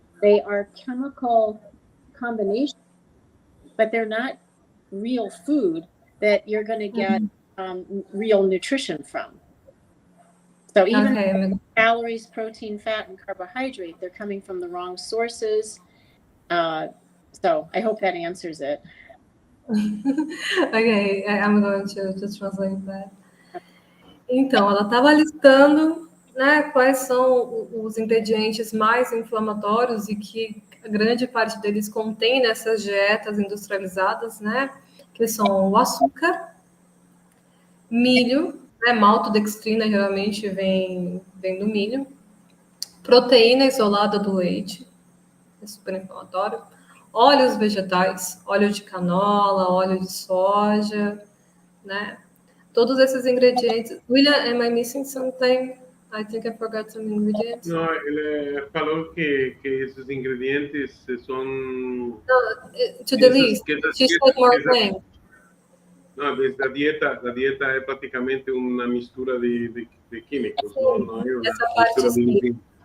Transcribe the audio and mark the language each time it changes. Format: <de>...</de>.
<en>They are chemical combinations, but they're not real food that you're going to get real nutrition from. So even calories, protein, fat, and carbohydrate, they're coming from the wrong sources. So I hope that answers it. Okay, I'm going to translate that.</en> <pt>Então, ela estava listando, né, quais são os ingredientes mais inflamatórios e que a grande parte deles contém nessas dietas industrializadas, né, que são o açúcar, milho, né, maltodextrina geralmente vem do milho, proteína isolada do leite, é super inflamatório, óleos vegetais, óleo de canola, óleo de soja, né? Todos esses ingredientes.</pt> <en>William, am I missing something? I think I forgot some ingredients.</en> <pt>No, ele falou que esses ingredientes são...</pt> <en>No, to the list. She said more things.</en> <pt>Não, a dieta é praticamente uma mistura de químicos, não é? Essa parte sim.</pt>